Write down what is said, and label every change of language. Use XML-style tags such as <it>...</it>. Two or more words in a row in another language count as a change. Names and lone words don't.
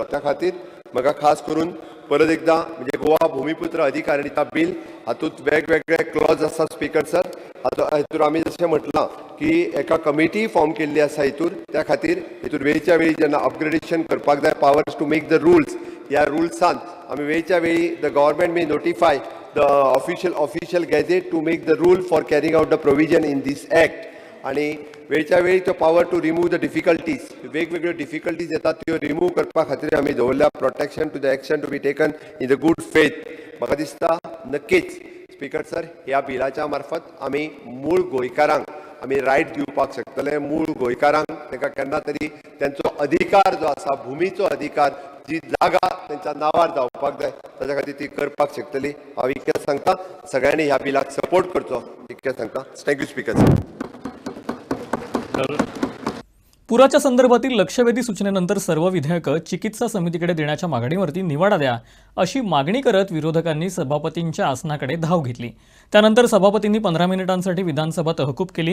<kok>त्या खातीर म्हाका खास करून परत एकदा म्हणजे गोवा भुमिपुत्र अधिकारिता बील हातूंत वेगवेगळे क्लॉज आसा</kok> <en>Speaker sir.</en> <kok>हातूंत आमी जशें म्हटलां की एका</kok> <en>committee form</en> <kok>केल्ली आसा हितूर, त्या खातीर हितूर वेळच्या वेळी जेन्ना अपग्रेडेशन करपाक जाय</kok> <en>powers to make the rules,</en> <kok>ह्या रुल्सांत आमी वेळच्या वेळी</kok> <en>the government may notify the official gazette to make the rule for carrying out the provision in this act.</en> <kok>आणि वेळच्या वेळी तो</kok> <en>power to remove the difficulties,</en> <kok>वेगवेगळ्यो डिफिकल्टीज येतात त्यो रिमूव करपा खातीर आमी दवरल्या.</kok> <en>protection to the action to be taken in the good faith.</en> <kok>म्हाका दिसता नक्कीच</kok> <en>Speaker sir,</en> <kok>ह्या बिलाच्या मार्फत आमी मूळ गोंयकारांक आमी रायट दिवपाक शकतले. मूळ गोंयकारांक तांकां केन्ना तरी त्यांचो अधिकार जो आसा, भुमीचो अधिकार, जी जागा त्यांच्या नांवार जावपाक जाय, ताच्या खातीर ती करपाक शकतली. हांव इतकेंच सांगता, सगळ्यांनी ह्या बिलाक सपोर्ट करचो, इतकेंच सांगता.</kok> <en>thank you Speaker sir.</en> <mr>पुराच्या संदर्भातील लक्षवेधी सूचनेनंतर सर्व विधेयकं चिकित्सा समितीकडे देण्याच्या मागणीवरती निवाडा द्या अशी मागणी करत विरोधकांनी सभापतींच्या आसनाकडे धाव घेतली. त्यानंतर सभापतींनी 15 मिनिटांसाठी विधानसभा तहकूब केली.</mr>